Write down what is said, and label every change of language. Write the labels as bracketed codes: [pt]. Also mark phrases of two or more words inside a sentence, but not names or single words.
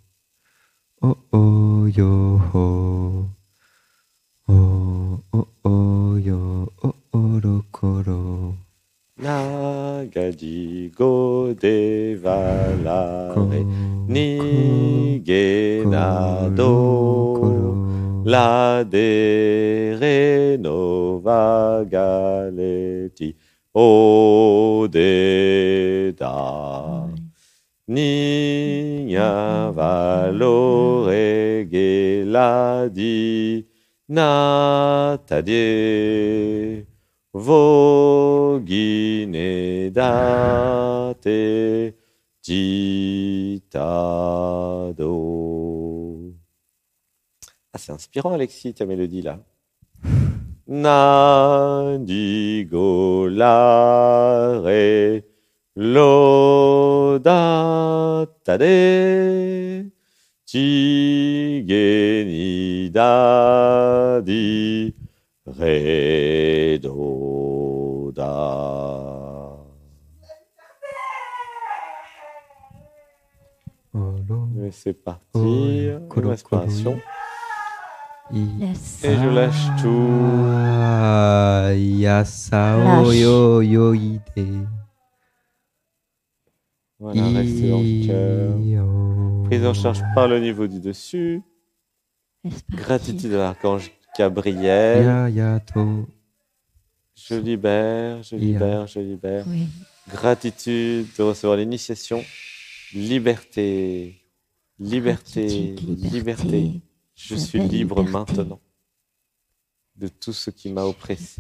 [fr] O yo ho. O yo oro koro. Nagadi go devalare. Nige do, la, de, re, no, va, ga, le, ti, o, de, da. Ni, nya, va, lo, re, ge, la, di, na, ta, de, vo, gi, ne, da, te, di, ta, do. Ah, c'est inspirant, Alexis, ta mélodie là. Na, di, go, la, re, lo, da, ta, de, ti, ge, ni, da, di, re, do, da. Et c'est parti. Une respiration. Laisse. Et je lâche tout. Yasao yo yo ide. Voilà, restez dans le cœur. Prise en charge par le niveau du dessus. Laisse partir. Gratitude à l'archange Gabriel. Ya ya to. Je libère, je libère, je libère. Oui. Gratitude de recevoir l'initiation. Liberté, liberté, Gratitude, liberté. Je suis belle libre liberté. maintenant de tout ce qui m'a oppressé.